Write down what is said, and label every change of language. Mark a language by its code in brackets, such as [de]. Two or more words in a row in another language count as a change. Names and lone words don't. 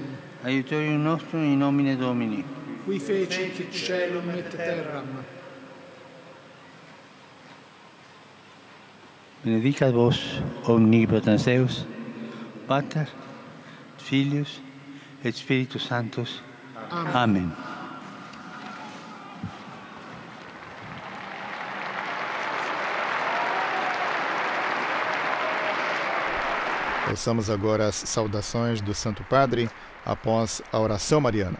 [la] Aiutorium nostrum in nomine Domini. Qui fecit caelum et terram. Benedicat vos, omnipotens Deus, Pater, Filius et Spiritus Sanctus. Amen. Amen. [pt] Ouçamos agora as saudações do Santo Padre após a oração mariana.